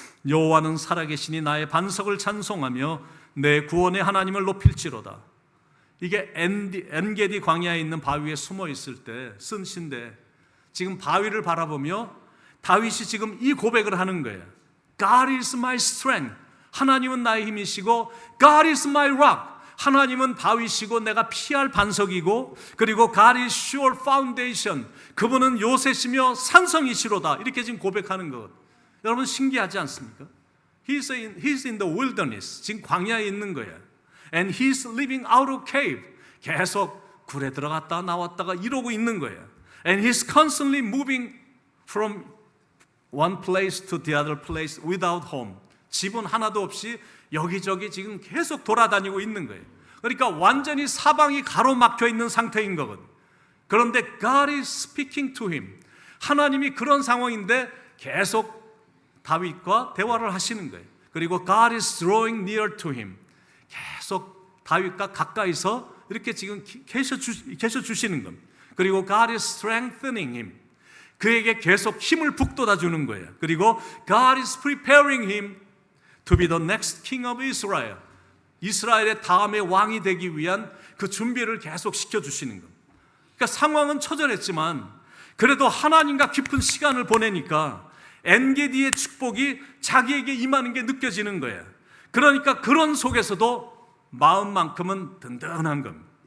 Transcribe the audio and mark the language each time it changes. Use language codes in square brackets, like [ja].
[ko] 여호와는 살아계시니 나의 반석을 찬송하며 내 구원의 하나님을 높일지로다. 이게 엔게디 광야에 있는 바위에 숨어 있을 때 쓴 시인데, 지금 바위를 바라보며 다윗이 지금 이 고백을 하는 거예요. [en] God is my strength. [ko] 하나님은 나의 힘이시고, [en] God is my rock. [ko] 하나님은 바위시고 내가 피할 반석이고, 그리고 [en] God is sure foundation. [ko] 그분은 요새시며 산성이시로다. 이렇게 지금 고백하는 것. 여러분 신기하지 않습니까? [en] He's in the wilderness. [ko] 지금 광야에 있는 거예요. [en] And he's living out of cave. [ko] 계속 굴에 들어갔다 나왔다가 이러고 있는 거예요. [en] And he's constantly moving from one place to the other place without home. [ko] 집은 하나도 없이 여기저기 지금 계속 돌아다니고 있는 거예요. 그러니까 완전히 사방이 가로막혀 있는 상태인 거거든. [en] 그런데 God is speaking to him. [ko] 하나님이 그런 상황인데 계속 다윗과 대화를 하시는 거예요. [en] 그리고 God is drawing near to him. [ko] 계속 다윗과 가까이서 이렇게 지금 계셔 주시는 겁니다. [en] 그리고 God is strengthening him. [ko] 그에게 계속 힘을 북돋아 주는 거예요. [en] 그리고 God is preparing him to be the next king of Israel. [ko] 이스라엘의 다음의 왕이 되기 위한 그 준비를 계속 시켜주시는 겁니다. 그러니까 상황은 처절했지만 그래도 하나님과 깊은 시간을 보내니까 엔게디의 축복이 자기에게 임하는 게 느껴지는 거예요. 그러니까 그런 속에서도 마음만큼은 든든한 겁니다.